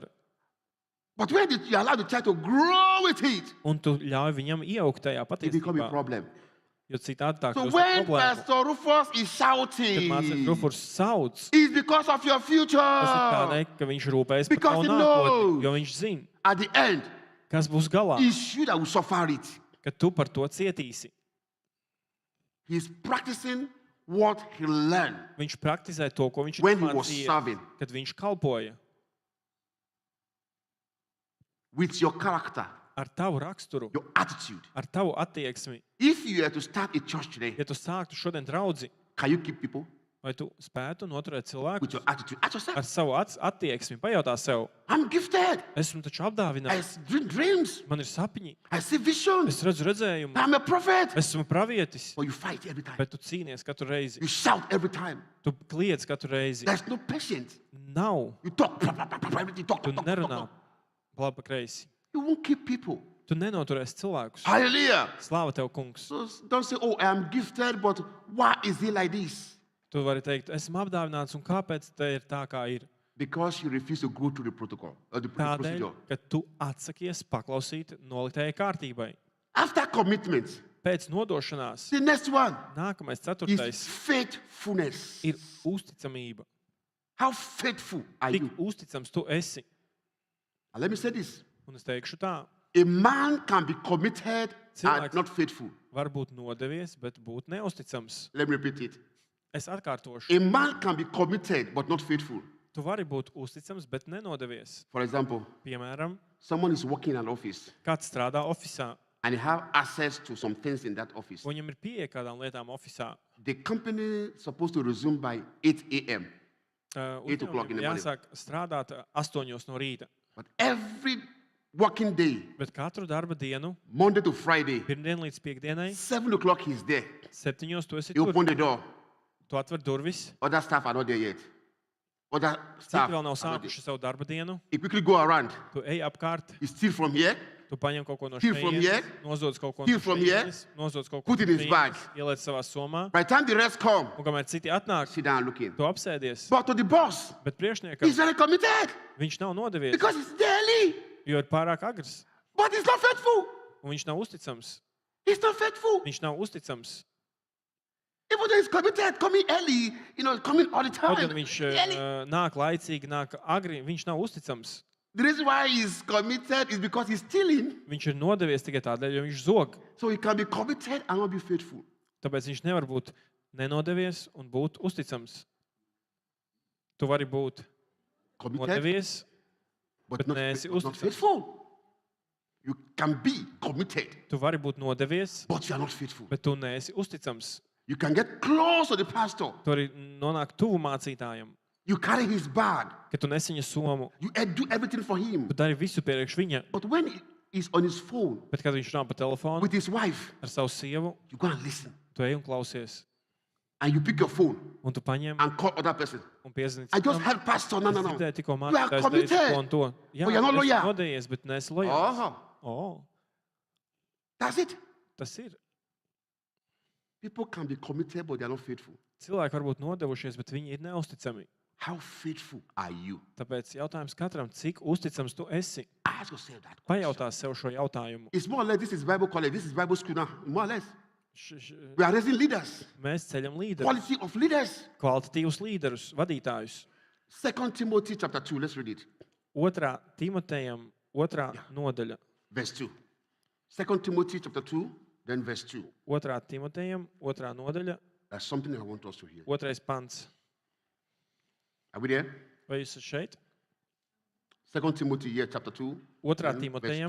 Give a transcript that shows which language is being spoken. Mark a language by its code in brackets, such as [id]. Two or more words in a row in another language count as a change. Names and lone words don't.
[en] But when you allow the child to grow with it, [lv] Un tu ļauj viņam iejaukt tajā [en] it becomes a [lv] patiesībā, [en] problem. [lv] jo citādi tā [en] So [lv] kļūst par [en] when [lv] problēmu. [en] Pastor Rufus is [lv] Kad [en] shouting, [lv] mācekļu Rufurs sauc, [en] it's because of your future. [lv] tas ir tādēļ, ka viņš rūpējas par [en] Because [lv] tavu [en] he [lv] nākotni, [en] knows. [lv] jo viņš zina, [en] At the end, [lv] kas būs galā, [en] it's you that will suffer it. [lv] ka tu par to cietīsi. [en] He's practicing what he learned [lv] Viņš praktizē to, ko viņš ir [en] when he was [lv] mācījies, [en] serving [lv] kad viņš kalpoja [en] with your character, [lv] ar tavu raksturu, [en] your attitude. [lv] ar tavu attieksmi. [en] If you were to start a church today, [lv] Ja tu sāktu šodien draudzi, [en] can you keep people [lv] vai tu spētu noturēt [en] with [lv] cilvēku [en] your attitude? Ask yourself, [lv] ar savu attieksmi? Pajautā sev, [en] I'm gifted. [lv] esmu taču [en] I [lv] apdāvināts, [en] dream dreams. [lv] man ir sapņi, [en] I see visions. [lv] es redzu redzējumu, [en] I'm a prophet. [lv] esmu pravietis, [en] But you fight every time. [lv] bet tu cīnies katru reizi, [en] You shout every time. [lv] tu kliedz katru reizi. [en] There's no patience. [lv] Nav, [en] You talk, everything, talk, [lv] tu [en] talk, talk, [lv] nerunā [en] talk. [lv] labi pa kreisi. [en] You won't keep people. [lv] Tu nenoturēsi cilvēkus. [en] Hallelujah. [lv] Slāva tev, kungs. [en] So don't say, oh, I am gifted, but why is it like this? [lv] Tu vari teikt, esmu apdāvināts, un kāpēc te ir tā, kā ir? [en] Because you refuse to go through the protocol or the [lv] Tādēļ, [en] procedure. [lv] ka tu atsakies paklausīt noliktējai kārtībai. [en] After commitment, [lv] Pēc nodošanās, [en] the next one [lv] nākamais [en] is [lv] ceturtais [en] faithfulness. [lv] ir uzticamība. [en] How faithful are [lv] Cik [en] you? [lv] uzticams tu esi? [en] And let me say this. [lv] Un es teikšu tā, [en] A man can be committed and [lv] Cilvēks- [en] not faithful. [lv] var būt nodevies, bet būt neusticams. [en] Let me repeat it. [lv] Es atkārtošu. [en] A man can be committed but not faithful. [lv] Tu vari būt uzticams, bet nenodevies. [en] For example, [lv] Piemēram, [en] someone is working in an office [lv] kāds strādā ofisā, [en] and they have access to some things in that office. [lv] un viņam ir pieeja kādām lietām ofisā. [en] The company is supposed to resume by 8 a.m. 8 o'clock in the [lv] Uzņēmumam [en] morning. [lv] jāsāk strādāt 8 no rīta, [en] But every working day, [lv] bet katru darba dienu, [en] Monday to Friday, [lv] pirmdien līdz piekdienai, [en] 7 o'clock he's there. [lv] 7 tu esi [en] He [lv] tur. [en] opened the door. [lv] Tu atver durvis, [en] Other staff are not there yet. Other [lv] citi [en] staff [lv] vēl nav [en] are not there. [lv] sākuši savu darba dienu. [en] He quickly go around. [lv] Tu ej apkārt, [en] He steal from here, [lv] tu paņem kaut ko no [en] Steal from [lv] šejienes, [en] here. [lv] nozodz kaut ko [en] Steal [lv] no [en] from here. [lv] šejienes, nozodz kaut ko [en] Put [lv] no [en] in his [lv] šejienes, [en] bag. [lv] ieliec savā somā, [en] by the time the rest come, [lv] un kamēr citi atnāk, [en] sit down looking. [lv] tu apsēdies. [en] But to the boss, [lv] Bet priekšniekam [en] he's very committed [lv] viņš nav nodevies, [en] because it's daily. [lv] jo ir pārāk agrs, [en] But he's not faithful. [lv] un viņš nav uzticams. [en] He's not faithful. [lv] Viņš nav uzticams. [en] Even though he's committed, coming early, coming all the [lv] Kaut [en] time. [lv] gan viņš [en] Early. [lv] nāk laicīgi, nāk agri, viņš nav uzticams. [en] The reason why he's committed is because he's stealing. [lv] Viņš ir nodevies tikai tādēļ, jo viņš zog. [en] So he can be committed and not be faithful. [lv] Tāpēc viņš nevar būt nenodevies un būt uzticams. Tu vari būt [en] Committed, [lv] nodevies, [en] but but not, [lv] neesi [en] but not [lv] uzticams. [en] faithful. You can be committed, [lv] Tu vari būt nodevies, [en] but you are not faithful. [lv] bet tu neesi uzticams. [en] You can get close to the pastor. [lv] Tu arī nonāk tuvu mācītājam, [en] You carry his bag. [lv] ka tu nes viņa somu. [en] You do everything for him. [lv] Tu dari visu priekš viņa, [en] But when he's on his phone [lv] bet kad viņš nav pa telefonu [en] with his wife, [lv] ar savu sievu, [en] you go and listen. [lv] tu ej un klausies. [en] And you pick your phone [lv] Un tu paņem [en] and call other person. [lv] un piezini [en] I just [lv] citam. [en] heard pastor. No, no, [lv] Es [en] no. [lv] dzirdēju tikko [en] You are [lv] mācītājs teica [en] committed. [lv] to un to. Jā, [en] But you're not [lv] es [en] loyal. [lv] nodejies, bet neesi lojāls. [en] Oh, [lv] O, [en] that's it. [lv] tas ir. [en] People can be committed, but they are not faithful. [lv] Cilvēki var būt nodevušies, bet viņi ir neusticami. [en] How faithful are you? [lv] Tāpēc jautājums katram, cik uzticams tu esi? [en] Ask yourself that question. [lv] Pajautā sev šo jautājumu. [en] It's more or less, this is Bible college, this is Bible school now. More or less. Š- We are raising leaders, [lv] Mēs ceļam līderus, [en] quality of leaders. [lv] kvalitatīvus līderus, vadītājus. [en] 2 Timothy chapter 2, let's read it. [lv] 2. Timotejam, 2. Jā. nodaļa. [en] Verse 2. 2 Timothy chapter 2, then verse 2. [lv] 2. Timotejam, 2. nodaļa, [en] That's something I want us to hear. [lv] 2. pants. [en] Are we there? [lv] Vai jūs esat šeit? [en] 2 Timothy, yeah, chapter 2. [lv] 2. [en] then verse [lv] Timotejam,